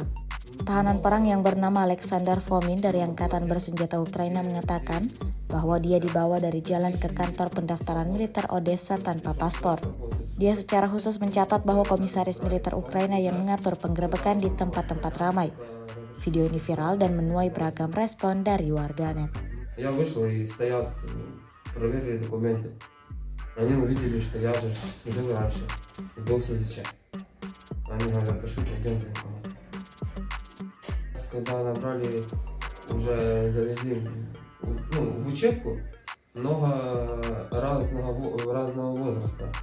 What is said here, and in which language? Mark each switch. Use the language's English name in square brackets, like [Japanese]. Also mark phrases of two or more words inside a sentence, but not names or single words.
[Indonesian] Tahanan perang yang bernama Alexander Fomin dari Angkatan Bersenjata Ukraina mengatakan bahwa dia dibawa dari jalan ke kantor pendaftaran militer Odessa tanpa paspor. Dia secara khusus mencatat bahwa komisaris militer Ukraina yang mengatur penggerebekan di tempat-tempat ramai. Video ini viral dan menuai beragam respon dari warganet. [Russian] Я вышел и стоят, проверили документы. Они увидели, что я же служил раньше, был в СЗЧ. Они говорят, пошли пойдем в документы. Когда набрали, уже завезли в учебку, много разного возраста.